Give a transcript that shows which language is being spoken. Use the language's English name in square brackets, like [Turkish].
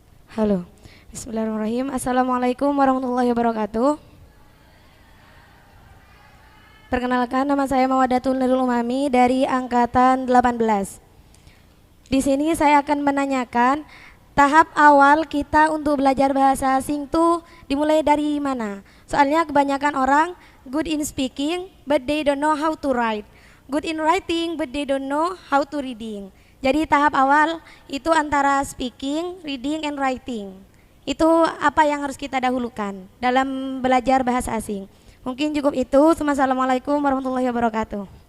[Indonesian] Halo, bismillahirrahmanirrahim. Assalamualaikum warahmatullahi wabarakatuh. Perkenalkan, nama saya Mawadatul Nurul Umami dari angkatan 18. Di sini saya akan menanyakan tahap awal kita untuk belajar bahasa asing tuh dimulai dari mana? Soalnya kebanyakan orang [English] good in speaking but they don't know how to write. Good in writing but they don't know how to reading. [Indonesian] Jadi tahap awal itu antara speaking, reading, and writing. Itu apa yang harus kita dahulukan dalam belajar bahasa asing. Mungkin cukup itu. Wassalamualaikum warahmatullahi wabarakatuh.